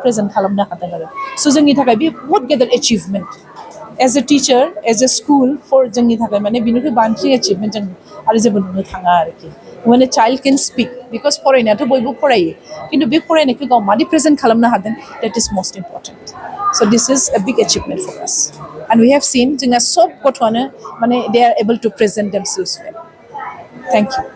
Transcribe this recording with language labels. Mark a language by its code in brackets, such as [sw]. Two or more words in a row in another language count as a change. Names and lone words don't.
[brx] प्रेजेन्ट खालामनो हादों आरो स' जोंनि थाखाय बे बहुत गेदेर [en] achievement as a teacher as a school for [brx] जोंनि थाखाय माने बिनिख्रुइ बांसिन एचिभमेन्ट जों आरो जेबो नुनो थाङा आरोखि माने [en] child can speak because [brx] फरायनायाथ' बयबो फरायो खिन्थु बे फरायनायखौ गाव मादि प्रेजेन्ट खालामनो हादों [en] that is most important so this is a big achievement for us and we have seen [brx] जोंना सब गथ'आनो माने [en] they are able to present themselves well thank you